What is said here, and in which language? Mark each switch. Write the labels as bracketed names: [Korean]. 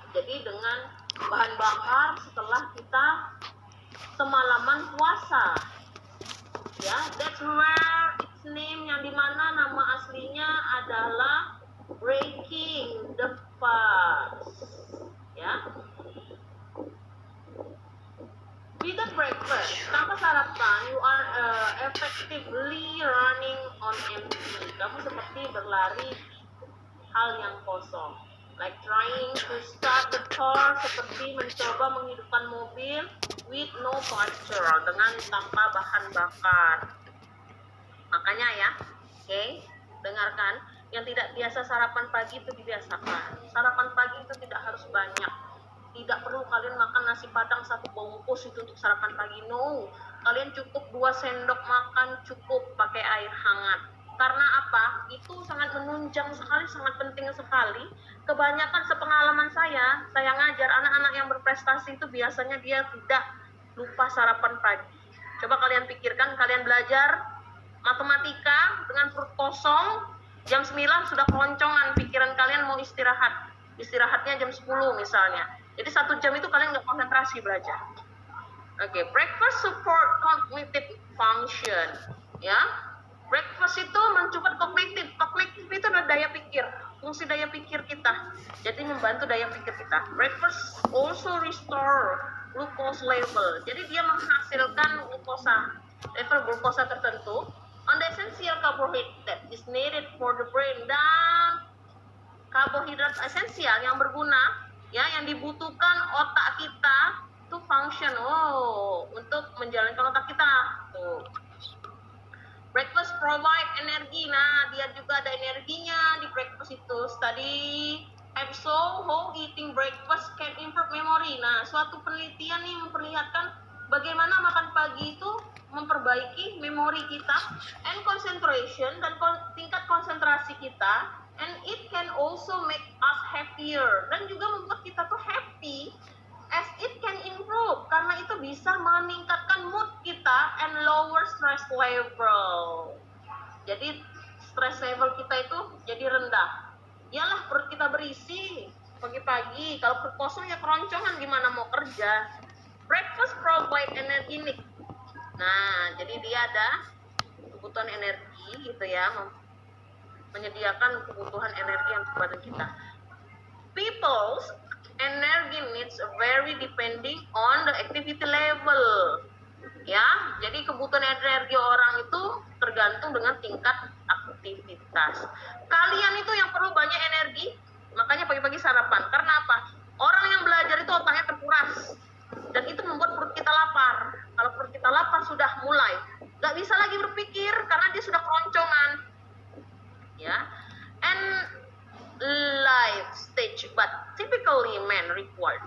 [Indonesian] Jadi dengan bahan bakar setelah kita semalaman puasa ya. [English] That's where its name, [Indonesian] yang dimana nama aslinya adalah [English] breaking the fast ya. Without breakfast, [Indonesian] tanpa sarapan, [English] you are effectively running on empty. [Indonesian] Kamu seperti berlari hal yang kosong. [English] Like trying to start the car, [Indonesian] seperti mencoba menghidupkan mobil [English] with no petrol, [Indonesian] dengan tanpa bahan bakar. Makanya ya, oke, dengarkan, yang tidak biasa sarapan pagi itu dibiasakan. Sarapan pagi itu tidak harus banyak. Tidak perlu kalian makan nasi padang 1 bungkus itu untuk sarapan pagi. No, kalian cukup 2 sendok makan, cukup pakai air hangat. Karena apa? Itu sangat menunjang sekali, sangat penting sekali. Kebanyakan sepengalaman saya ngajar anak-anak yang berprestasi itu biasanya dia tidak lupa sarapan pagi. Coba kalian pikirkan, kalian belajar matematika dengan perut kosong, jam 9 sudah keloncongan, pikiran kalian mau istirahat. Istirahatnya jam 10 misalnya. Jadi 1 jam itu kalian nggak konsentrasi belajar. [English] Oke, breakfast support cognitive function. [Indonesian] Ya, breakfast itu mensupport kognitif. Kognitif itu adalah daya pikir, fungsi daya pikir kita. Jadi membantu daya pikir kita. [English] Breakfast also restore glucose level. [Indonesian] Jadi dia menghasilkan level glukosa tertentu [English] on the essential carbohydrate that is needed for the brain. [Indonesian] Dan karbohidrat esensial yang berguna ya, yang dibutuhkan otak kita [English] to function, [Indonesian] untuk menjalankan otak kita tuh. [English] Breakfast provide energi. [Indonesian] Nah, dia juga ada energinya di breakfast itu. [English] Study have shown how eating breakfast can improve memory. [Indonesian] Nah, suatu penelitian nih memperlihatkan bagaimana makan pagi itu memperbaiki memori kita [English] and concentration, [Indonesian] dan tingkat konsentrasi kita, [English] and it can also make us happier, [Indonesian] dan juga membuat kita tuh happy, [English] as it can improve, [Indonesian] karena itu bisa meningkatkan mood kita [English] and lower stress level. [Indonesian] Jadi stress level kita itu jadi rendah. Yalah, perut kita berisi pagi-pagi, kalau perut kosong ya keroncongan, gimana mau kerja. [English] Breakfast provide energy need. [Indonesian] Nah, jadi dia ada kebutuhan energi gitu ya, menyediakan kebutuhan energi yang kepada kita. [English] People's energy needs vary depending on the activity level. [Indonesian] Ya, jadi kebutuhan energi orang itu tergantung dengan tingkat aktivitas. Kalian itu yang perlu banyak energi, makanya pagi-pagi sarapan. Karena apa? Orang yang belajar itu otaknya terkuras, dan itu membuat perut kita lapar. Kalau perut kita lapar sudah mulai nggak bisa lagi berpikir karena dia sudah keroncongan. [English] Ya, and life stage, but typically men required.